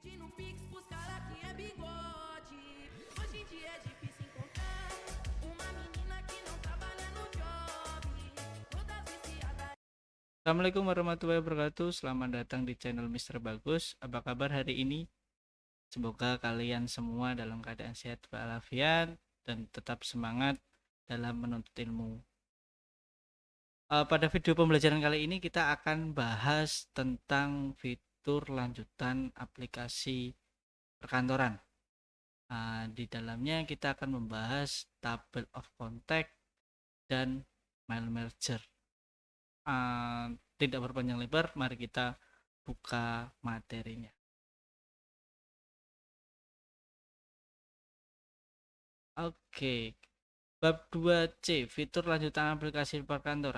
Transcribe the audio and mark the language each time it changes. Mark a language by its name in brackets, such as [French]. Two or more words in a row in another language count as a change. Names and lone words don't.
[Portuguese] Pix pros cara que é bigode. Hoje em dia é difícil encontrar uma menina que não trabalha no job. Todas viciadas. [Arabic] السلام عليكم ورحمة الله وبركاته. [Indonesian] Selamat datang di channel Mister Bagus. Apa kabar hari ini? Semoga kalian semua dalam keadaan sehat walafiat dan tetap semangat dalam menuntut ilmu. Pada video pembelajaran kali ini kita akan bahas tentang fitur lanjutan aplikasi perkantoran. Di dalamnya kita akan membahas [English] table of contact [Indonesian] dan [English] mail merger. [Indonesian] Tidak berpanjang lebar, mari kita buka materinya. Oke, bab 2C, fitur lanjutan aplikasi perkantoran.